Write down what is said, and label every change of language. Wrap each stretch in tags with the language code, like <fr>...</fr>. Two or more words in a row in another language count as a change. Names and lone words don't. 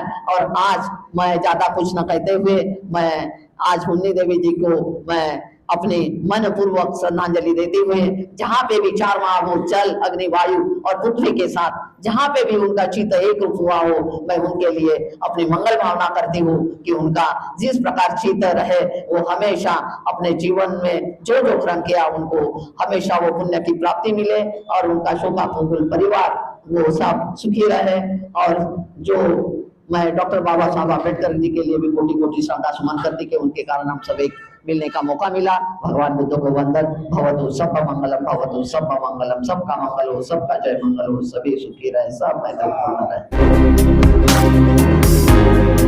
<hi>और आज मैं ज्यादा कुछ न कहते हुए, मैं आज हुन्नी देवी जी को मैं अपने मन पूर्वक श्रद्धांजलि देते हुए, जहाँ पे भी 4 महाभूत जल, अग्नि, वायु और पृथ्वी के साथ जहाँ पे भी उनका चित्त एक रूप हुआ हो, मैं उनके लिए अपनी मंगल भावना करती हूँ कि उनका जिस प्रकार चित्त रहे वो हमेशा अपने जीवन में जो जो कर्म किया उनको हमेशा वो पुण्य की प्राप्ति मिले, और उनका शोभाकुल परिवार वो सब सुखी रहे। और जो मैं डॉक्टर बाबा साहब अम्बेडकर जी के लिए भी कोटि कोटि श्रद्धा सुमन करती कि उनके कारण हम सब एक मिलने का मौका मिला। भगवान बुद्ध को वंदन।</hi> <pi>भवतु सब मंगलम, भवतु सब मंगलम,</pi> <hi>सबका मंगल हो, सबका जय मंगल हो, सभी सुखी रहे, सब मैत्रीपूर्ण रहे।</hi>